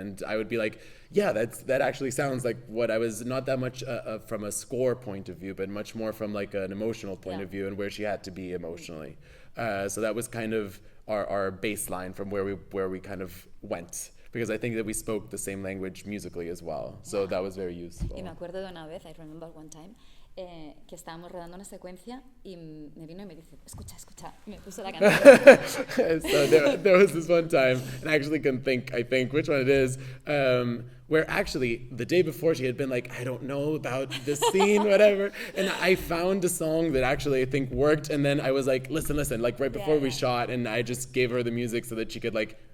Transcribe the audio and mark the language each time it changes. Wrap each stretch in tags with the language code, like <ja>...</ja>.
<en>And I would be like, yeah, that actually sounds like what I was, not that much from a score point of view, but much more from like an emotional point of view and where she had to be emotionally. So that was kind of our baseline from where we kind of went, because I think that we spoke the same language musically as well. So that was very useful.</en> <es>Y me acuerdo de una vez,</es> <en>I remember one time,</en> <es>que estábamos rodando una secuencia y me vino y me dice, escucha, y me puso la canción.</es> <en>So there was this one time, and I actually can think which one it is, where actually the day before she had been like, I don't know about this scene, whatever, and I found a song that actually I think worked, and then I was like, listen, like right before we shot, and I just gave her the music so that she could like</en>